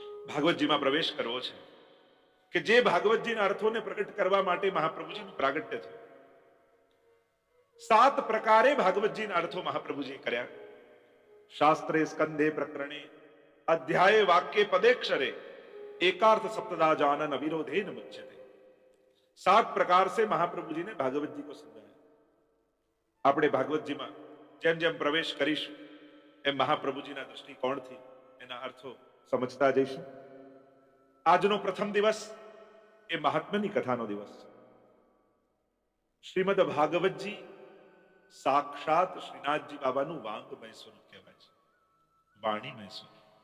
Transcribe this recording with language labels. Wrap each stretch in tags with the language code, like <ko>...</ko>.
<gu>ભાગવતજીમાં પ્રવેશ કરવો છે કે જે ભાગવતજીના અર્થોને પ્રગટ કરવા માટે મહાપ્રભુજીનું પ્રાગટ્ય થયું. 7 પ્રકારે ભાગવતજીના અર્થો મહાપ્રભુજીએ કર્યા.</gu> <sa>શાસ્ત્રે સ્કંદે પ્રકરણે અધ્યાય વાક્ય પદેક્ષરે एकार्थ सप्तदा जानन अविरोधेन मुच्यते.</sa> <hi>7 प्रकार से महाप्रभु जी ने भागवत जी को समझाया.</hi> <gu>આપણે ભાગવતજીમાં જેમ જેમ પ્રવેશ કરીશું એમ મહાપ્રભુજીના દૃષ્ટિકોણથી એના અર્થો સમજતા જઈશું. આજનો પ્રથમ દિવસ એ મહાત્મ્યની કથાનો દિવસ છે. શ્રીમદ ભાગવતજી સાક્ષાત શ્રીનાથજી બાબાનું વાંગમય સ્વરૂપ કહેવાય છે, વાણીમય સ્વરૂપ.</gu>